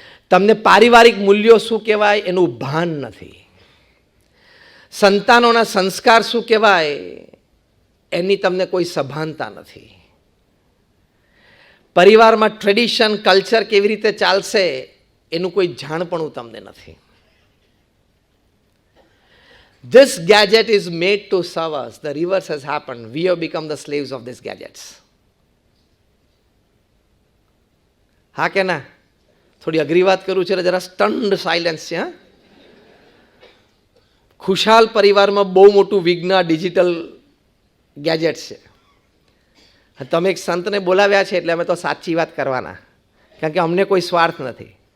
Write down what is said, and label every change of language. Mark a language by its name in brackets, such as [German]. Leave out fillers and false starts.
[Gujarati] તમને પારિવારિક મૂલ્યો શું કહેવાય એનું ભાન નથી. સંતાનોના સંસ્કાર શું કહેવાય એની તમને કોઈ સભાનતા નથી. પરિવારમાં ટ્રેડિશન, કલ્ચર કેવી રીતે ચાલશે એનું કોઈ જાણપણું તમને નથી. [English] This gadget is made to serve us. The reverse has happened. We have become the slaves of these gadgets. [Gujarati] હા કે ના? થોડી અઘરી વાત કરું છું, જરા સ્ટન્ડ સાયલેન્સ છે. હા, ખુશાલ પરિવારમાં બહુ મોટું વિઘ્ન ડિજિટલ ગેજેટ્સ છે. તમે એક સંતને બોલાવ્યા છે એટલે અમે તો સાચી વાત કરવાના, કારણ કે અમને કોઈ સ્વાર્થ નથી.